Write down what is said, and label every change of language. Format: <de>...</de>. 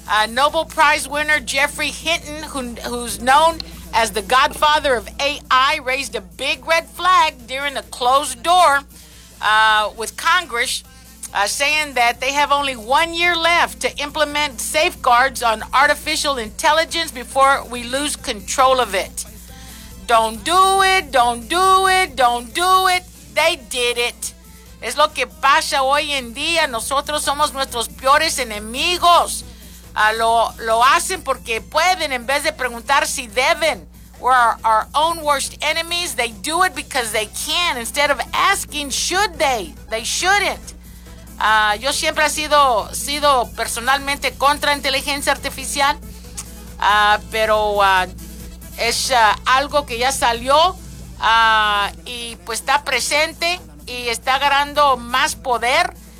<en>Nobel Prize winner Jeffrey Hinton, who's known as the godfather of AI, raised a big red flag during a closed door with Congress saying that they have only 1 year left to implement safeguards on artificial intelligence before we lose control of it. Don't do it, don't do it, don't do it. They did it.</en> <es>Es lo que pasa hoy en día. Nosotros somos nuestros peores enemigos. Lo hacen porque pueden en vez de preguntar si deben.</es> <en>We're our own worst enemies. They do it because they can. Instead of asking, should they? They shouldn't.</en> <es>Yo siempre he sido personalmente contra inteligencia artificial. Pero es algo que ya salió. Y pues está presente y está agarrando más poder.</es>